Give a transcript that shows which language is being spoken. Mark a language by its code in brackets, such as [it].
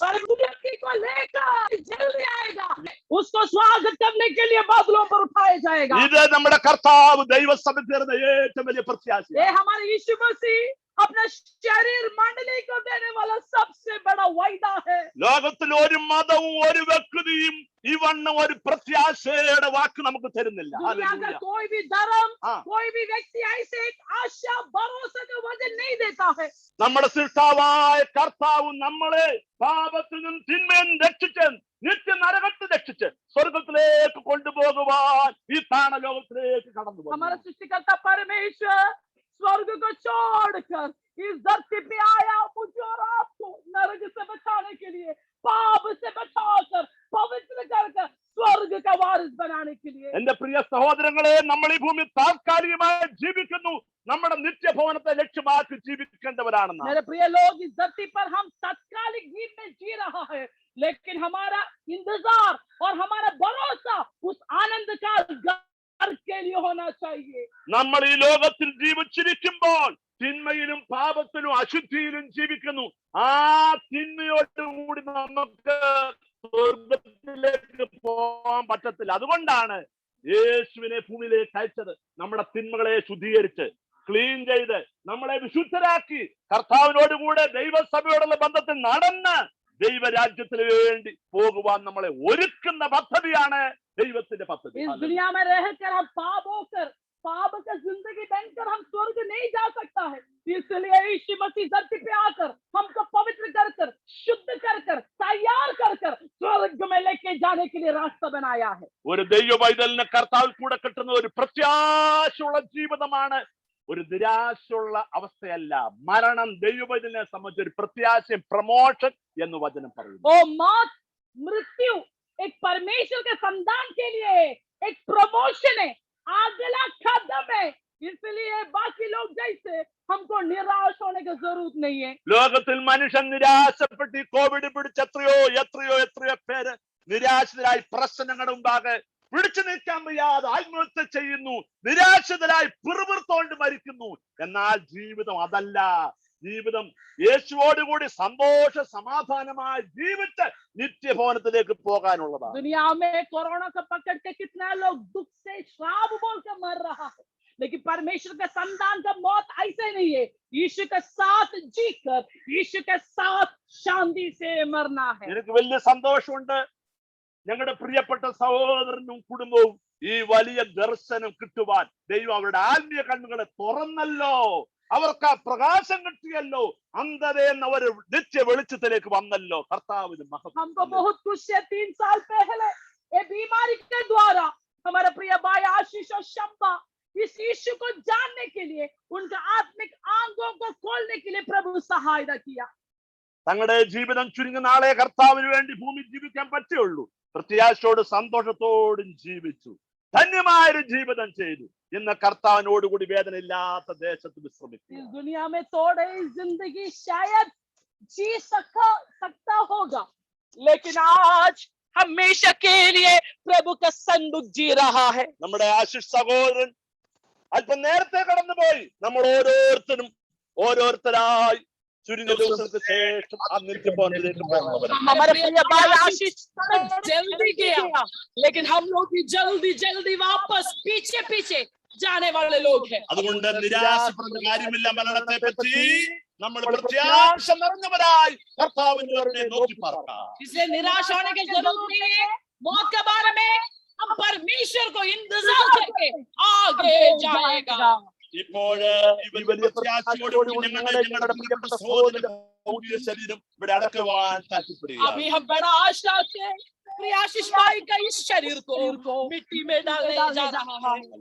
[hi] और व्यक्ति को लेकर जल्दी आएगा, उसको स्वागत करने के लिए बादलों पर उठाया जाएगा। [ml] ഇത് നമ്മുടെ കർത്താവ് ദൈവസഭയിൽ തീർന്ന ഏറ്റവും വലിയ പ്രത്യാശ. [hi] ये हमारे यीशु मसीह अपना शरीर मंडली को देने वाला सबसे बड़ा वायदा है। [ml] ലോകത്തിൽ ഒരു മതവും ഒരു വ്യക്തിയും ഈ വണ്ണം ഒരു പ്രത്യാശയുടെ വാക്ക് നമുക്ക് തരുന്നില്ല. [hi] दुनिया का कोई भी धर्म, हाँ। कोई भी व्यक्ति ऐसे एक आशा भरोसा का वचन नहीं देता है। [ml] നമ്മുടെ സൃഷ്ടാവായ കർത്താവ് നമ്മളെ പാപത്തിൽ നിന്നും തിന്മയിൽ നിന്നും രക്ഷിച്ച് നിത്യ നരകത്തിൽ രക്ഷിച്ച് സ്വർഗത്തിലേക്ക് കൊണ്ടുപോകുവാൻ ഈ താണ ലോകത്തിലേക്ക് കടന്നു [hi] हमारा [ml] പോകും. [hi] सृष्टिकर्ता परमेश्वर स्वर्ग को छोड़कर इस धरती पे आया, मुझे और आपको नरक से बचाने के लिए, पाप से बचाकर पवित्र कर स्वर्ग का वारिस बनाने के लिए। [ml] എന്റെ പ്രിയ സഹോദരങ്ങളെ, നമ്മൾ ഈ ഭൂമി താൽക്കാലികമായി ജീവിക്കുന്നു, നമ്മുടെ നിത്യഭവനത്തെ ലക്ഷ്യമാക്കി ജീവിക്കേണ്ടവരാണെന്ന്. [hi] मेरे प्रिय लोग, इस धरती पर हम तात्कालिक जीवन में जी रहा है, लेकिन हमारा इंतजार और हमारा भरोसा उस आनंद का घर के लिए होना चाहिए। [ml] നമ്മൾ ഈ ലോകത്തിൽ ജീവിച്ചിരിക്കുമ്പോൾ തിന്മയിലും പാപത്തിലും അശുദ്ധിയിലും ജീവിക്കുന്നു. ആ തിന്മയോടുകൂടി നമുക്ക് സ്വർഗത്തിലേക്ക് പോകാൻ പറ്റത്തില്ല. അതുകൊണ്ടാണ് യേശുവിനെ ഭൂമിയിലേക്ക് അയച്ചത്. നമ്മുടെ തിന്മകളെ ശുദ്ധീകരിച്ച് ക്ലീൻ ചെയ്ത് നമ്മളെ വിശുദ്ധരാക്കി കർത്താവിനോടുകൂടെ ദൈവസഭയോടുള്ള ബന്ധത്തിൽ നടന്ന് ദൈവരാജ്യത്തിന് വേണ്ടി പോകുവാൻ നമ്മളെ ഒരുക്കുന്ന പദ്ധതിയാണ് ദൈവത്തിന്റെ പദ്ധതി. [hi] इस दुनिया में रहकर हम पाप का जिंदगी बनकर हम स्वर्ग नहीं जा सकता है। इसलिए यीशु मसीह धरती पे आकर हमको पवित्र कर शुद्ध कर तैयार कर स्वर्ग में लेके जाने के लिए रास्ता बनाया है। [ml] ഒരു ദൈവ പൈതലിന് കർത്താവിൽ കൂടെ കിട്ടുന്ന ഒരു പ്രത്യാശയുള്ള ജീവിതമാണ്, ഒരു നിരാശയുള്ള അവസ്ഥയല്ല. മരണം ദൈവ പൈതലിനെ സംബന്ധിച്ച് ഒരു പ്രത്യാശയും പ്രമോഷൻ എന്ന് വചനം പറയുന്നു. [hi] ओ मौत मृत्यु एक परमेश्वर के संतान के लिए एक प्रमोशन है, अगला कदम है। इसलिए बाकी लोग जैसे हमको निराश होने की जरूरत नहीं है। [ml] ലോകത്തിൽ മനുഷ്യൻ നിരാശപ്പെട്ട് കോവിഡ് പിടിച്ച എത്രയോ പേര് നിരാശരായി പ്രശ്നങ്ങളുടെ മുമ്പാകെ പിടിച്ചു നിൽക്കാൻ വയ്യാതെ ആത്മഹത്യ ചെയ്യുന്നു, നിരാശരായി പിറുപിറുത്തോണ്ട് മരിക്കുന്നു. എന്നാൽ ജീവിതം അതല്ല. ജീവിതം യേശുവോടുകൂടി സന്തോഷ സമാധാനമായി ജീവിച്ച് നിത്യഭവനത്തിലേക്ക് പോകാനുള്ളതാണ്. [hi] दुनिया में कोरोना को पकड़ के कितना लोग दुख से श्राप बोल के मर रहा है, लेकिन परमेश्वर के संतान का मौत ऐसे नहीं है। यीशु के साथ जीकर यीशु के साथ शांति से मरना है। [ml] എനിക്ക് വലിയ സന്തോഷമുണ്ട്. ഞങ്ങളുടെ പ്രിയപ്പെട്ട സഹോദരനും കുടുംബവും ഈ വലിയ ദർശനം കിട്ടുവാൻ ദൈവം അവരുടെ ആത്മീയ കണ്ണുകളെ തുറന്നല്ലോ. അവർക്ക് ആ പ്രകാശം കിട്ടിയല്ലോ. അന്ധതയെന്ന് അവർ നിത്യ വെളിച്ചത്തിലേക്ക് വന്നല്ലോ. കർത്താവിന് മഹത്വം. [hi] हमको बहुत खुशी है, 3 साल पहले ये बीमारी के द्वारा हमारा प्रिय भाई आशीष और शंबा इस यीशु को जानने के लिए, उनका आत्मिक आंखों को खोलने के लिए प्रभु सहायता किया। [ml] തങ്ങളുടെ ജീവിതം ചുരുങ്ങുന്ന നാളെ കർത്താവിന് വേണ്ടി ഭൂമി ജീവിക്കാൻ പറ്റുള്ളൂ. പ്രത്യാശയോട് സന്തോഷത്തോടും ജീവിച്ചു ധന്യമായൊരു ജീവിതം ചെയ്തു. ഇന്ന് കർത്താവിനോടുകൂടി വേദന ഇല്ലാത്ത ദേശത്ത് വിശ്രമിക്കും. [hi] इस दुनिया में थोड़ी जिंदगी शायद जी सकता होगा, लेकिन आज हमेशा के लिए प्रभु का सन्मुख जी रहा है. [ml] നമ്മുടെ ആശിഷ് സഹോദരൻ അല്പം നേരത്തെ കടന്നുപോയി. നമ്മൾ ഓരോരുത്തരായി ചുരുങ്ങിയ ദിവസങ്ങൾക്ക് ശേഷം ആ നിത്യഭവനത്തിലേക്ക് പോകുന്നവരാണ്. [hi] हमारे प्रिय भाई आशीष जल्दी गया, लेकिन हम लोग भी जल्दी वापस पीछे जाने वाले लोग हैं. [ml] അതുകൊണ്ട് നിരാശപ്പെടുന്ന കാര്യമില്ല. മരണത്തെ പറ്റി നമ്മൾ പ്രത്യാശ നിറഞ്ഞവരായി കർത്താവിന്റെ വരവിനെ നോക്കി പാർക്കാം. [hi] इसलिए निराश होने की जरूरत नहीं है. मौत के बारे में हम परमेश्वर को इंतजार करके आगे जाएगा. [ml] ഇപ്പോൾ ഈ വലിയ പ്രത്യാശയോടുകൂടി ഞങ്ങളുടെ പ്രിയപ്പെട്ട സഹോദരന്റെ ഭൗതിക ശരീരം ഇവിടെ അടക്കുവാൻ താല്പര്യപ്പെടുക. [hi] अभी हम बड़ा आशा से प्रिय आशीष भाई का इस शरीर को मिट्टी में डालने जा रहा है.